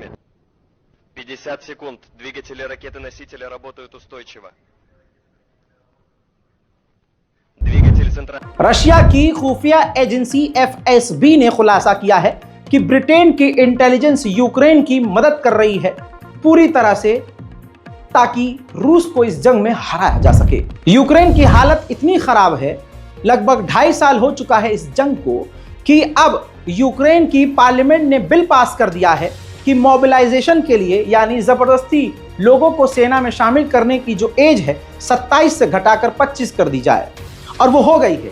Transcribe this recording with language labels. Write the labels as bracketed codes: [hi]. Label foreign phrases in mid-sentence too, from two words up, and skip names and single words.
[ru] 50 секунд. Двигатели ракеты-носителя работают устойчиво. Двигатель центральный. [hi] रशिया की खुफिया एजेंसी FSB ने खुलासा किया है कि ब्रिटेन की इंटेलिजेंस यूक्रेन की मदद कर रही है पूरी तरह से ताकि रूस को इस जंग में हराया जा सके। यूक्रेन की हालत इतनी खराब है, लगभग 2.5 साल हो चुका है इस जंग को, कि अब यूक्रेन की पार्लियामेंट ने बिल पास कर दिया है कि मोबिलाइजेशन के लिए, यानी जबरदस्ती लोगों को सेना में शामिल करने की जो एज है 27 से घटाकर 25 कर दी जाए, और वो हो गई है।